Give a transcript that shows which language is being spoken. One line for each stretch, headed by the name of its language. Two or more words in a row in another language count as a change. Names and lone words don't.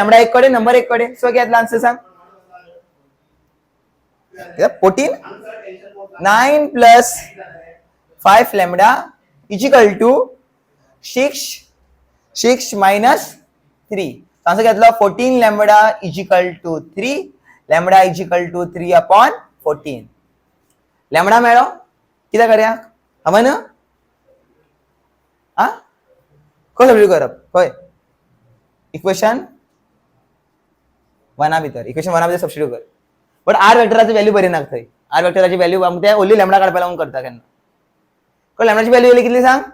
Konkani: लॅमडा एक कडे, नंबर एक कडे. सो घेतला आन्सर सांग. 14 9 + 5
English: lambda is equal to
Konkani: 6 - 3. आन्सर घेतला 14
English: lambda is equal to
Konkani: 3.
English: lambda is equal to 3/14.
Konkani: लॅमडा मेळो किती करूया हवं ना? खंय सबस्टिट्यूट करप? खंय इक्वेशन 1 भितर, इक्वेशन 1 भितर सबस्टिट्यूट कर. बट आर वेक्टराची व्हॅल्यू बरी ना थंय. आर वेक्टराची व्हॅल्यू आमच्या ओन्ली लॅमडा काढपाक लागून करता केन्ना. पण लॅमडाची व्हॅल्यू येयली कितली सांग?